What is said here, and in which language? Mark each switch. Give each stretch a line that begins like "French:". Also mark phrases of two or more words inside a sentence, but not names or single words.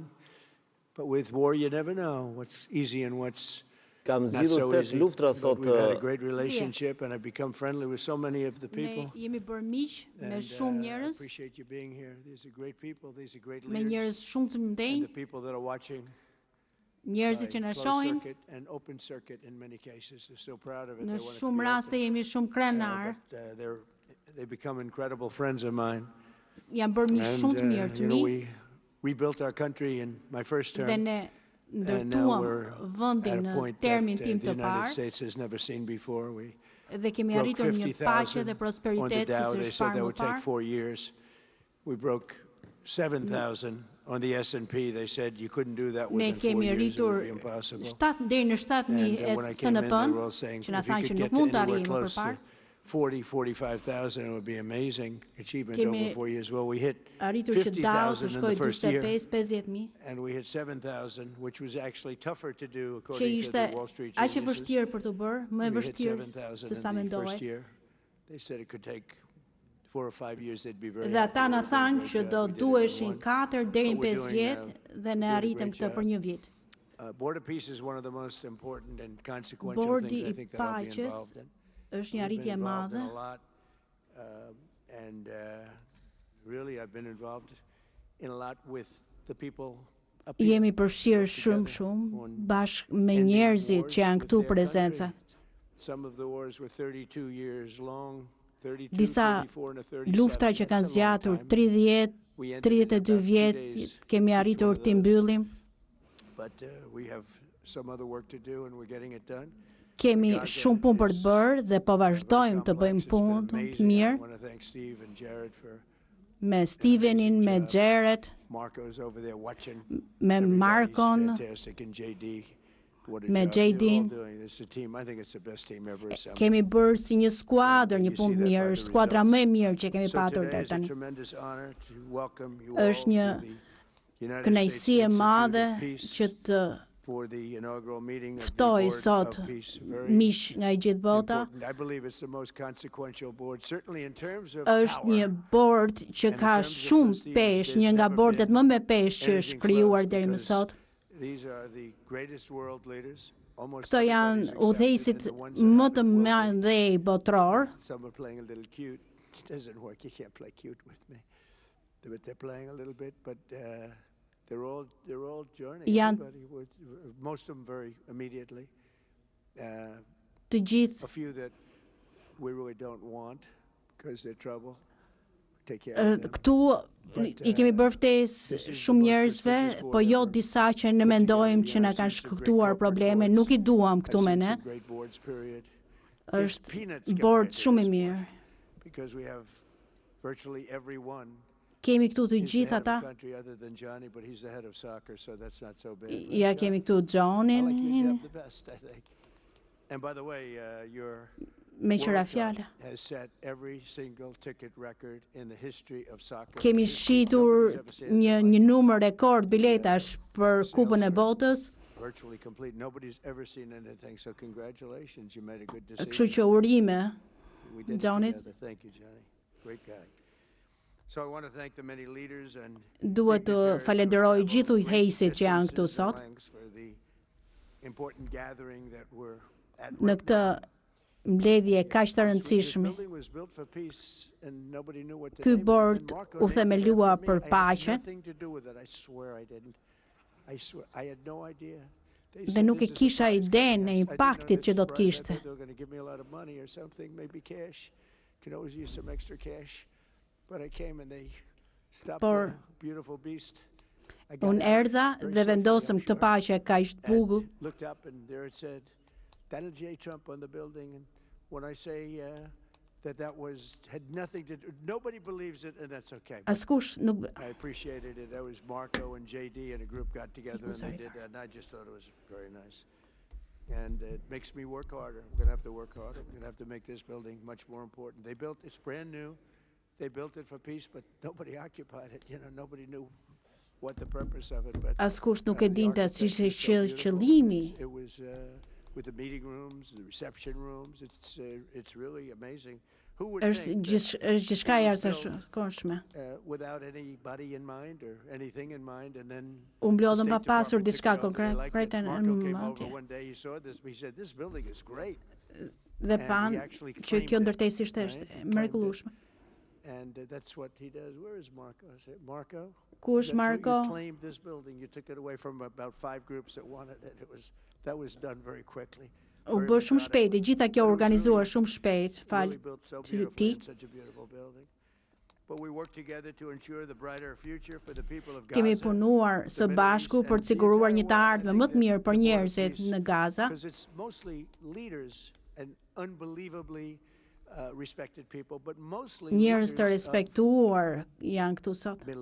English: But with war, you never know what's easy and what's not so easy. But we've had a great relationship and I've become friendly with so many of the people. And I appreciate you being here. These are great people. These are great leaders. And the people that are watching.
Albanian: Njerëzit që na shohin, në shumë raste jemi shumë krenar.
English: They've become incredible friends of mine.
Albanian: Janë bërë miq shumë të mirë të mi.
English: We rebuilt our country in my first term.
Albanian: Dhe ne ndërtuam vendin në termin tim të parë. Dhe kemi arritur një paqe dhe prosperitet si është parë më parë.
English: We broke 7,000 on the S&P. They said you couldn't do that within 4
Albanian: kemi
English: years. It would
Albanian: rritur
English: be impossible.
Albanian: deri në 7,000 SNP-n, që na thanë që nuk mund të arrijmë përpara.
English: 45,000, it would be amazing achievement over 4 years. Well, we hit
Albanian: arritur që dallë të
English: 50,000 in
Albanian: shkojë
English: the first year, 50,000, and we hit 7,000, which was actually tougher to do according to the Wall Street
Albanian: aq e
English: geniuses.
Albanian: vështirë për të bërë, më e
English: We hit
Albanian: vështirë
English: 7,000
Albanian: se sa
English: in the
Albanian: mendohej.
English: first year. They said it could take 4 or 5 years. They'd be very
Albanian: Dhe ata
English: happy.
Albanian: na
English: We did a
Albanian: thanë
English: great
Albanian: që
English: job.
Albanian: do
English: We did it in
Albanian: duheshin
English: one.
Albanian: 4 deri në But we're 5
English: doing,
Albanian: vjet dhe ne
English: doing a
Albanian: arritëm
English: great
Albanian: këtë
English: job.
Albanian: për një vit.
English: Border peace is one of the most important and consequential
Albanian: Bordi
English: things I I think that I'll be
Albanian: Paqes
English: involved in.
Albanian: është një
English: We've
Albanian: arritje e
English: been involved in
Albanian: madhe.
English: a lot, and really I've been involved in a lot with the people up here.
Albanian: Jemi përfshirë shumë bashkë me njerëzit që janë këtu prezenca.
English: Some of the wars were 32 years long, 32,
Albanian: Disa
English: 34 and a 37.
Albanian: lufta që kanë
English: That's a long
Albanian: zgjatur
English: time.
Albanian: 30,
English: We ended it in
Albanian: 32
English: about 2
Albanian: vjet,
English: days,
Albanian: kemi
English: each
Albanian: arritur
English: one of
Albanian: t'i
English: those.
Albanian: mbyllim.
English: But we have some other work to do and we're getting it done.
Albanian: Kemi shumë punë për të bërë dhe po vazhdojmë të bëjmë punë të mirë.
English: I want to thank Steve and Jared for
Albanian: Me Stevenin, me Jared,
English: Marco's over there watching.
Albanian: me
English: Everybody's
Albanian: Markon,
English: fantastic, and JD. What a
Albanian: me
English: job they're all
Albanian: JD-n.
English: doing. It's a team. I think it's the best team ever assembled.
Albanian: Kemi bërë si një skuadër, një punë të mirë, është skuadra më e mirë që kemi
English: So
Albanian: patur
English: today
Albanian: deri
English: is a
Albanian: tani.
English: tremendous honor to welcome you all
Albanian: Është një
English: to the United States
Albanian: kënaqësi e
English: Institute
Albanian: madhe
English: of Peace
Albanian: që të
English: for the inaugural meeting of the
Albanian: ftoj
English: Board
Albanian: sot
English: of Peace. Very
Albanian: miq nga i gjithë bota.
English: important. I believe it's the most consequential board, certainly in terms of
Albanian: Është
English: power.
Albanian: një bord që ka shumë peshë, një nga bordet më me peshë që është krijuar deri më sot.
English: These are the greatest world leaders. Almost
Albanian: Këto janë udhëheqësit më të mëdhenj botror.
English: Some are playing a little cute. It doesn't work. You can't play cute with me. But they're playing a little bit, but they're all joining. Everybody, most of them very immediately.
Albanian: Të gjithë
English: A few that we really don't want because they're trouble. Take care of them.
Albanian: këtu I kemi bërë ftesë shumë njerëzve, po jo disa që ne mendojmë që na kanë shkaktuar probleme, nuk I duam këtu me ne. Është bord shumë I mirë.
English: Because we have virtually everyone.
Albanian: Kemi këtu të gjithë ata. Ja kemi këtu Johnin.
English: And by the way, your
Albanian: me qëra fjala.
English: has set every single ticket record in the history of soccer.
Albanian: Kemi shitur një numër rekord biletash për Kupën e Botës.
English: Virtually complete. Nobody's ever seen anything, so congratulations. You made a good decision.
Albanian: Kështu që urime
English: We did it
Albanian: Johnny.
English: together. Thank you, Johnny. Great guy. So I want to thank the many leaders and
Albanian: duhet të falenderoj gjithë udhëheqësit që janë këtu sot
English: for the important gathering that we're at
Albanian: në
English: right
Albanian: këtë
English: now.
Albanian: mbledhje kaq të rëndësishme. Ky bord u themelua për paqe dhe nuk e kisha idenë e impaktit që do të kishte. Por Unë erdha dhe vendosëm këtë paqe kaq të bukur.
English: Looked up and there it said Donald J. Trump on the building, and when I say that had nothing to do, nobody believes it, and that's okay.
Albanian: Askush nuk
English: I appreciated it. That was Marco and JD and a group got together and they did that, and I just thought it was very nice. And it makes me work harder. I'm going to have to work harder. I'm going to have to make this building much more important. It's brand new. They built it for peace, but nobody occupied it. Nobody knew what the purpose of it. But
Albanian: askush nuk e dinte si ishte qëllimi.
English: It was with the meeting rooms, the reception rooms. It's really amazing. Who would think
Albanian: gjithçka e jashtëzakonshme.
English: Without anybody in mind or anything in mind, and then
Albanian: u mblodhën pa pasur diçka konkrete në mendje.
English: One day he saw this, he said this building is great.
Albanian: Dhe pan që kjo ndërtesë ishte mrekullueshme.
English: And that's what he does. Where is Marco? I said, Marco?
Albanian: Ku është Marco?
English: You claimed this building. You took it away from about 5 groups that wanted it. That was done very quickly.
Albanian: U bë shumë shpejt, e gjitha kjo organizuar shumë shpejt, fal ti. Kemi punuar së bashku për të siguruar një të ardhme më të mirë për njerëzit në Gaza. Njerëz të respektuar janë këtu sot.